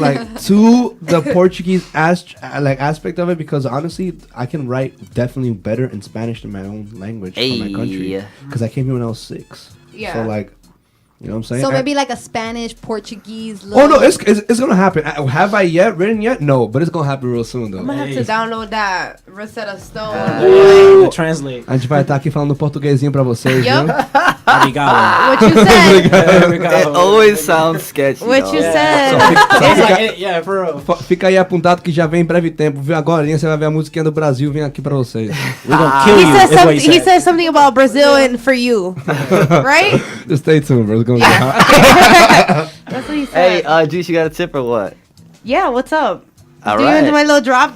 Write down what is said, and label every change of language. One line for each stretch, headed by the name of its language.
English: Like, to the Portuguese aspect of it, because honestly, I can write definitely better in Spanish than my own language from my country. Because I came here when I was 6. Yeah. So like, You know what I'm saying? So maybe like a Spanish, Portuguese. Oh no, it's gonna happen. Have I written yet? No, but it's gonna happen real soon though. I'm gonna have to download that Rosetta Stone. Translate.
Portuguese: A gente vai estar aqui falando portuguesinho pra vocês, viu?
English: What you said? It always sounds sketchy. What you said? Yeah, for real.
Portuguese: Fica aí apontado que já vem em breve tempo, viu? Agora você vai ver a musiquinha do Brasil, vem aqui pra vocês.
English: We're gonna kill you. He said something about Brazil and for you, right? Just stay tuned, bro. It's gonna That's what he said. Hey, G, you got a tip or what? Yeah, what's up? All do right. you want to do my little drop?